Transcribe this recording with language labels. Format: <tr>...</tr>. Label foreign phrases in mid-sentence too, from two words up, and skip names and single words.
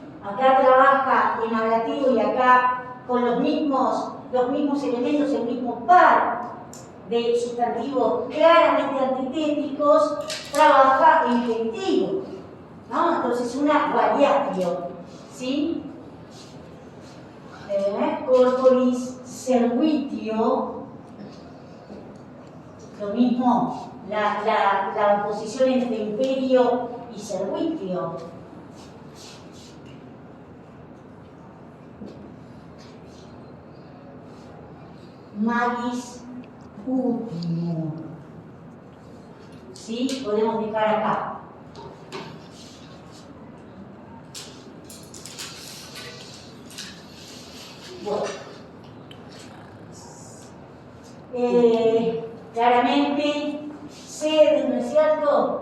<es>Acá trabaja en ablativo y acá con los mismos elementos, el mismo par de sustantivos claramente antitéticos, trabaja en genitivo, ¿no? Entonces una variatio, ¿sí?</es> <la>corporis servitio,</la> <es>lo mismo, la oposición entre imperio y servitio.</es> <la>Magis utimum.</la> <es>¿Sí? Podemos dejar acá. Bueno. Claramente, sed, ¿no es cierto?</es>